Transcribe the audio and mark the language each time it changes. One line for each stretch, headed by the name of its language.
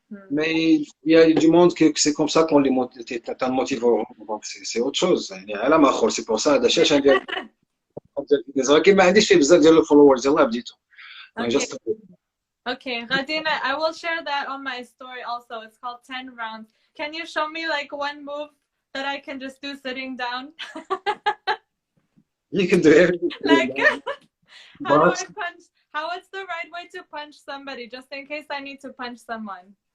French: Mais il y a du monde que c'est comme ça qu'on les motive. Donc c'est autre chose.
Arabic: يعني عالم آخر.
French: C'est pour ça
Arabic: هذا الشيء عشان ندير الفيتنس، ولكن ما عنديش فيه بزاف ديال الفولورز يلاه بديتو.
English: Okay, Radina, I will share that on my story also. It's called 10 rounds. Can you show me like one move that I can just do sitting down? You can do everything. Like, how do I punch? What's the right way to punch somebody, just in case I need to punch someone?